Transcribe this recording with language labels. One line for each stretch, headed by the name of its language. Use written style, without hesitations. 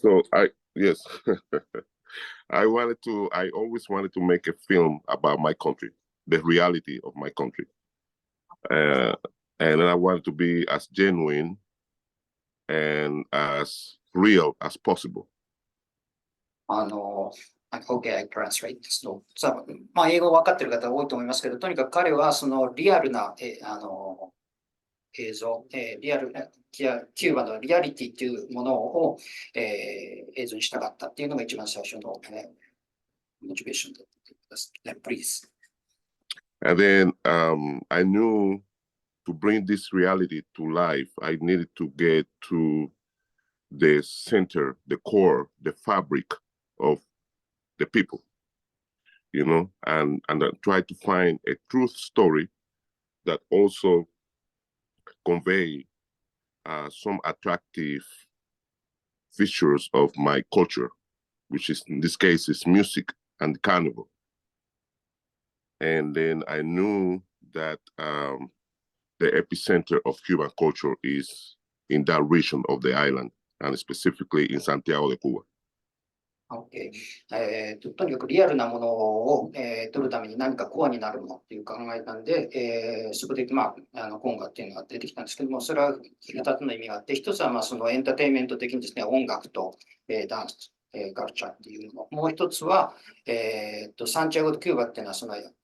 English: So yes, I always wanted to make a film about my country, the reality of my country, and I wanted to be as genuine and as real as possible. Okay, I translate.
Japanese: So, まあ、英語分かってる方多いと思いますけど、とにかく彼はそのリアルな、映像、リアルキューバのリアリティというものを、映像にしたかったっていうのが一番最初の、モチベーションだったです。
English: Please. And then I knew to bring this reality to life, I needed to get to the center, the core, the fabric of the people, you know, and try to find a truth story that also convey some attractive features of my culture, which is in this case is music and carnival. And then I knew that the epicenter of Cuban culture is in that region of the island, and specifically in Santiago de Cuba. Okay.
Japanese: とにかくリアルなものを、撮るために何かコアになるものっていう考えたんで、そこで、まあ、コンガっていうのが出てきたんですけども、それは2つの意味があって、一つはまあそのエンターテインメント的にですね、音楽と、ダンス、カルチャーっていうもの。もう一つは、サンチアゴ・ド・キューバっていうのはその、